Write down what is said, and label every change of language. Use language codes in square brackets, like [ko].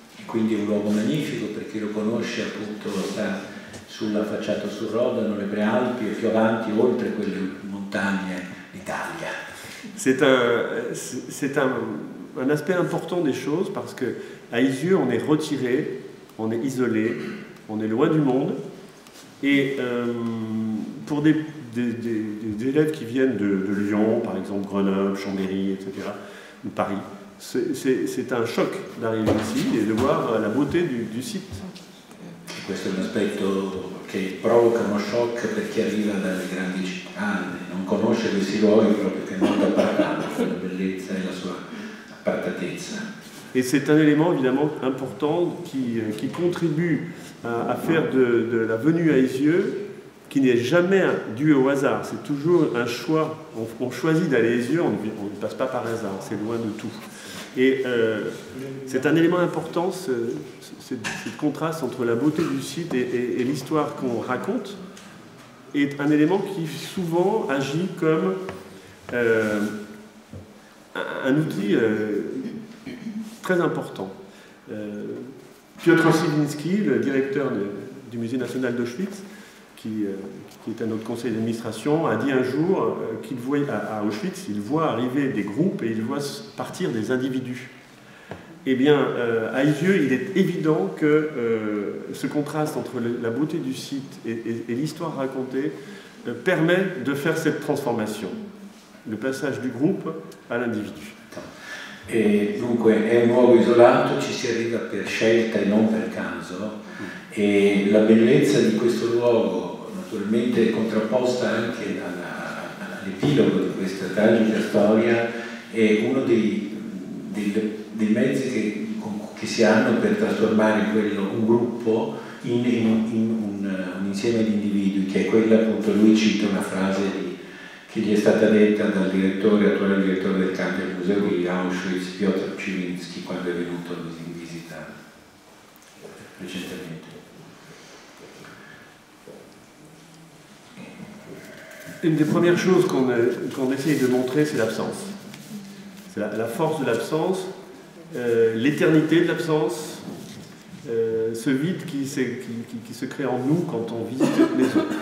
[it] Quindi è un luogo magnifico per chi lo conosce, appunto sta sulla facciata sul Rodano, le Prealpi e più avanti, oltre quelle montagne d'Italia. [fr] C'est un aspect important des choses parce qu'à Isieux, on est retiré, on est isolé, on est loin du monde. Et pour des élèves qui viennent de Lyon, par exemple Grenoble, Chambéry, etc., ou Paris, c'est un choc d'arriver ici et de voir la beauté du site. [it] Questo è un aspetto che provoca uno shock per chi arriva dalle grandi città, non conosce questi luoghi proprio che non appartengono, la bellezza e la sua appartatezza. [fr] Et c'est un élément évidemment important qui contribue à faire de la venue à Isieux, qui n'est jamais dû au hasard, c'est toujours un choix. On choisit d'aller à Isieux, on ne passe pas par hasard, c'est loin de tout. Et c'est un élément important, ce contraste entre la beauté du site et l'histoire qu'on raconte, est un élément qui souvent agit comme un outil très important. Piotr Silinski, le directeur du Musée national d'Auschwitz, qui est à notre conseil d'administration, a dit un jour qu'il voit à Auschwitz, il voit arriver des groupes et il voit partir des individus. Eh bien, à Isieux, il est évident que ce contraste entre la beauté du site et l'histoire racontée permet de faire cette transformation, le passage du groupe à l'individu. [it] E dunque è un luogo isolato, ci si arriva per scelta e non per caso, e la bellezza di questo luogo naturalmente è contrapposta anche all'epilogo di questa tragica storia, è uno dei mezzi che si hanno per trasformare un gruppo in un insieme di individui, che è quella, appunto, lui cita una frase che gli è stata detta dal attuale direttore del campo del museo di Auschwitz, Piotr Silinski, quando è venuto in visita recentemente. [fr] Une des premières choses qu'on essaye de montrer, c'est l'absence. C'est la force de l'absence, l'éternité de l'absence, ce vide qui se crée en nous quand on visite cette maison.